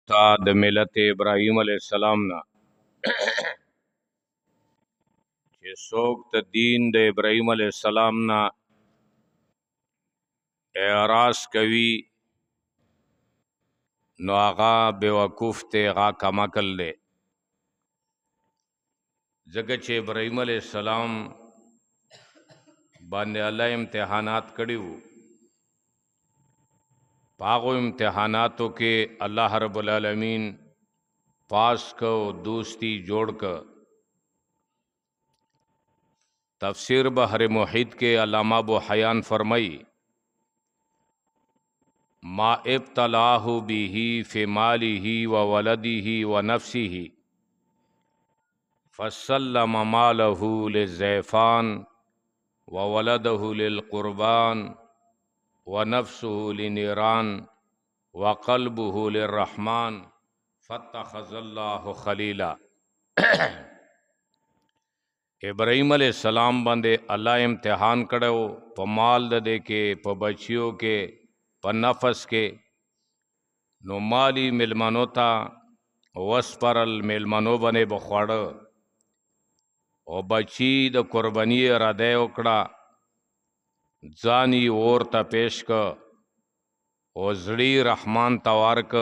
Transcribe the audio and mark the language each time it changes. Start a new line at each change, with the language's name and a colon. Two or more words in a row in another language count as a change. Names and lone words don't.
Pashto: تا د ملت ابراهیم علیه السلام نه چې څوک د دین د ابراهیم علیه السلام نه اعراض کوي نو هغه بیوقوف ته، هغه کم عقل دی. ځکه چې ابراهیم علیه السلام باندې الله امتحانات کړي وو. په هغو امتحاناتو کې الله رب العالمین پاس کو، دوستی جوړ کو.
Arabic: تفسیر بحر محیط کے علامہ ابو حیان فرمائی ما ابتلاہ به فی ماله و ولده و نفسه فسلم ماله للزیفان و ولده للقربان و نفسه لنیران و قلبه للرحمن فاتخذ الله خلیلا.
Pashto: ابراہیم علیہ السلام باندې الله امتحان کړو، په مال د دې کې، په بچیو کې، په نفس کې. نو مالی ملمنو ته وسپرل، ملمنو باندې بخواړه او بچی د قربانی اراده وکړه، ځانی اور ته پیش که او زړی رحمان توار که.